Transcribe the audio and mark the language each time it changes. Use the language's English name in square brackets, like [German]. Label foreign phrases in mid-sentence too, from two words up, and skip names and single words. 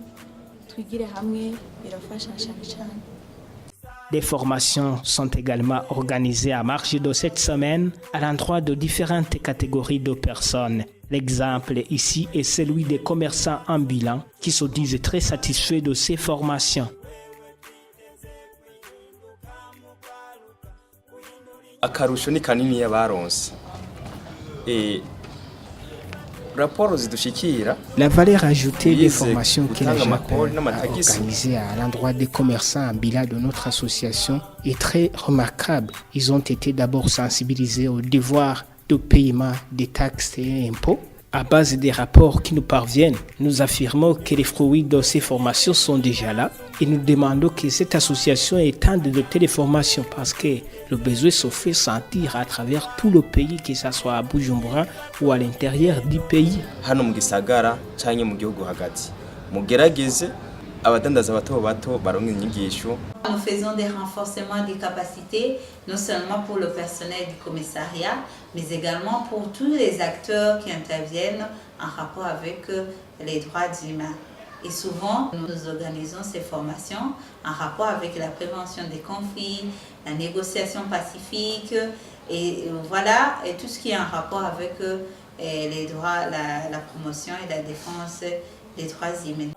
[French] Des formations sont également organisées à marge de cette semaine à l'endroit de différentes catégories de personnes. L'exemple ici est celui des commerçants ambulants qui se disent très satisfaits de ces formations. [Rundi] Akarusho ni kanini y'abaronse. [French] La valeur ajoutée des formations que la JAP a organisées à l'endroit des commerçants ambulants de notre association est très remarquable. Ils ont été d'abord sensibilisés au devoir de paiement des taxes et impôts. À base des rapports qui nous parviennent, nous affirmons que les fruits de ces formations sont déjà là et nous demandons que cette association étende de telles formations parce que le besoin se fait sentir à travers tout le pays, que ce soit à Bujumbura ou à l'intérieur du pays. [Rundi] Hano mu gisagara canke mu gihugu hagati mugerageze abadandaza bato bato baronke inyigisho. [French] Nous faisons des renforcements des capacités, non seulement pour le personnel du commissariat, mais également pour tous les acteurs qui interviennent en rapport avec les droits humains. Et souvent, nous organisons ces formations en rapport avec la prévention des conflits, la négociation pacifique, et voilà, et tout ce qui est en rapport avec les droits, la promotion et la défense des droits humains.